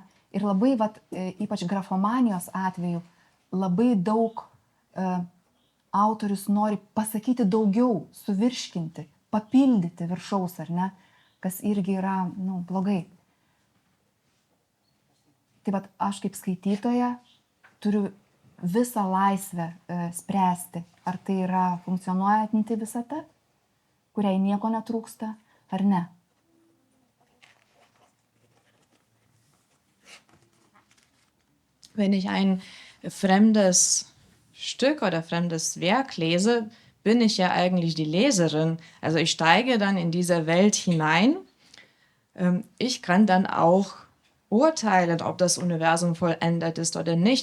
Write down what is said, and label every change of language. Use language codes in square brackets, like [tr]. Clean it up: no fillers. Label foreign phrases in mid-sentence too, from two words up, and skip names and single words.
[lt] Ir labai, ypač grafomanijos atveju, labai daug autorius nori pasakyti daugiau, suvirškinti, papildyti viršaus, ar ne, kas irgi yra, nu, blogai. Tai vat aš kaip skaitytoja turiu visą laisvę spręsti, ar tai yra funkcionuojanti visata, kuriai nieko netrūksta, ar ne. [de] Wenn ich ein fremdes Stück oder fremdes Werk lese, bin ich ja eigentlich die Leserin. Also ich steige dann in diese Welt hinein. Ich kann dann auch urteilen, ob das Universum vollendet ist oder nicht.